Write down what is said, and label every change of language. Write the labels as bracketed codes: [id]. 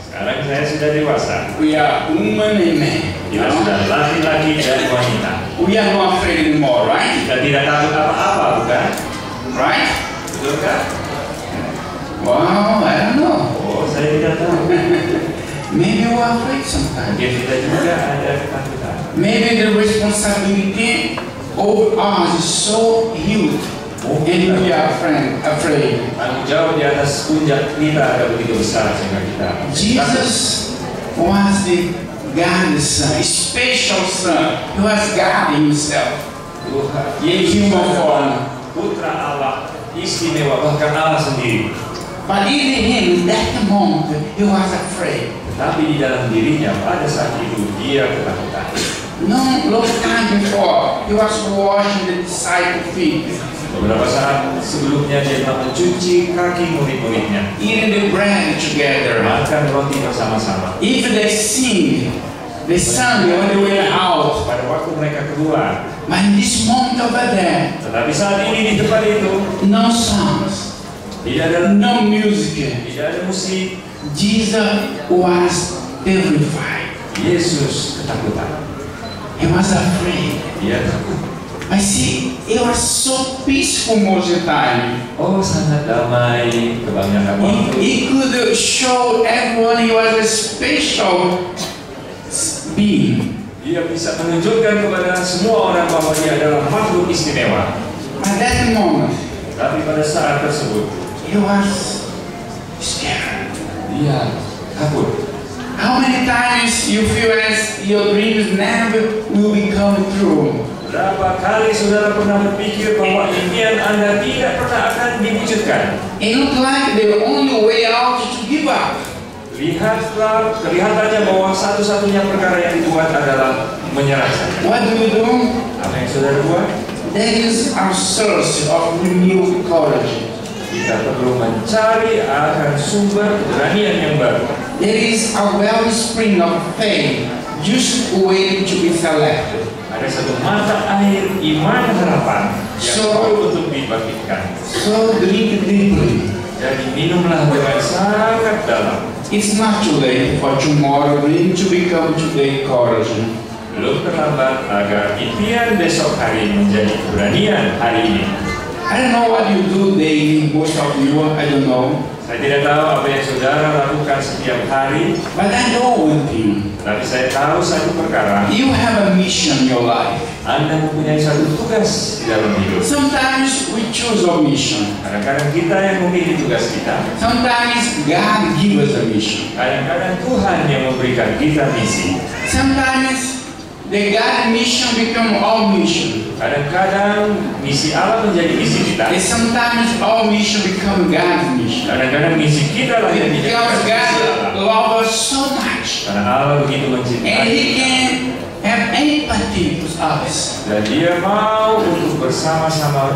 [id] Sekarang saya sudah dewasa. [en] We are woman and man. [id] Kita sudah laki-laki dan wanita. [en] We are not afraid anymore, right? [id] Kita tidak takut apa-apa, bukan? [en] Right? [id] Betul kan? [en] Wow, I don't know. [id] Oh, saya tidak tahu. [en] Maybe we are afraid sometimes. [id] Mungkin kita juga ada ketakutan. [en] Maybe the responsibility of us is so huge, and we are afraid. [id] Tanggung jawab di atas pundak kita ada begitu besar sehingga kita [en] Jesus was the God's son, a special son. He was God himself. [id] Yesus adalah putra Allah, istimewa, bahkan Allah sendiri. [en] But even him, in that moment, he was afraid. [id] Tapi di dalam dirinya pada saat itu dia ketakutan. [en] No long time before, he was washing the disciples' feet, [id] Beberapa saat sebelumnya dia telah mencuci kaki murid-muridnya, [en] eating the bread together. [id] makan roti bersama-sama. [en] If they sing, they sang when they went out. [id] Pada waktu mereka keluar, [en] But in this moment over there, [id] tetapi saat ini di tempat itu [en] no songs, [id] tidak ada [en] no music. [id] tidak ada musik. [en] Jesus was terrified. [id] Yesus ketakutan. [en] He was afraid. [id] Dia takut. [en] I see, it was so peaceful most of the time. [id] Oh, sangat damai kebanyakan waktu. [en] He could show everyone he was a special being. [id] Dia bisa menunjukkan kepada semua orang bahwa dia adalah makhluk istimewa. [en] At that moment, [id] Tapi pada saat tersebut, [en] he was scared. [id] dia takut. [en] How many times you feel as your dreams never will be coming true? [id] Berapa kali saudara pernah berpikir bahwa impian Anda tidak pernah akan diwujudkan? [en] It looked like the only way out is to give up. [id] Kelihatannya bahwa satu-satunya perkara yang dibuat adalah menyerah saja. [en] What do? [id] Apa yang saudara buat? [en] That is our source of renewed courage. [id] Kita perlu mencari akan sumber keberanian yang baru. [en] There is a wellspring of faith just waiting to be selected. [id] Ada satu mata air iman harapan yang perlu untuk dibangkitkan. [en] So drink deeply. [id] Jadi minumlah dengan sangat dalam. [en] It's not too late for tomorrow dream to become today courage. [id] Belum terlambat agar impian besok hari menjadi keberanian hari ini. [en] I don't know what you do daily, most of you, I don't know. [id] Saya tidak tahu apa yang saudara lakukan setiap hari, [en] But I know one thing. [id] tapi saya tahu satu perkara. [en] You have a mission in your life. [id] Anda mempunyai satu tugas di dalam hidup. [en] Sometimes we choose our mission. [id] Kadang-kadang kita yang memilih tugas kita. [en] Sometimes God gives us a mission. [id] Kadang-kadang Tuhan yang memberikan kita misi. [en] Sometimes the God mission become our mission. [id] Kadang-kadang misi Allah menjadi misi kita. [en] And sometimes our mission become God's mission. [id] Kadang-kadang misi kita lah yang [en] Because [id] dijadikan misi [en] God loves us so much. [id] Karena Allah begitu mencintai [en] And He [id] kita. [en] can have empathy with us. [id] Dan Dia mau untuk bersama-sama